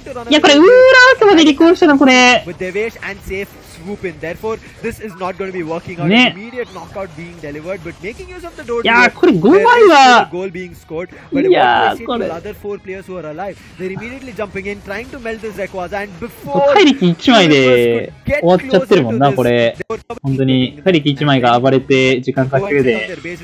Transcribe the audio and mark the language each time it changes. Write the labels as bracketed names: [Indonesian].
[Japanese] いや、これ、ウーラースまで離婚したの、これ。 [English] swoop in. Therefore, this is not going to be working out. Immediate knockout being delivered, but making use of the door. [Japanese] いやー、これ5枚は。 [English] goal being scored. But what do I say to the other 4 players who are alive? They're immediately jumping in, trying to melt this Rayquaza, and before [Japanese] 怪力1枚で終わっちゃってるもんな、これ。本当に、怪力1枚が暴れて時間稼ぐで。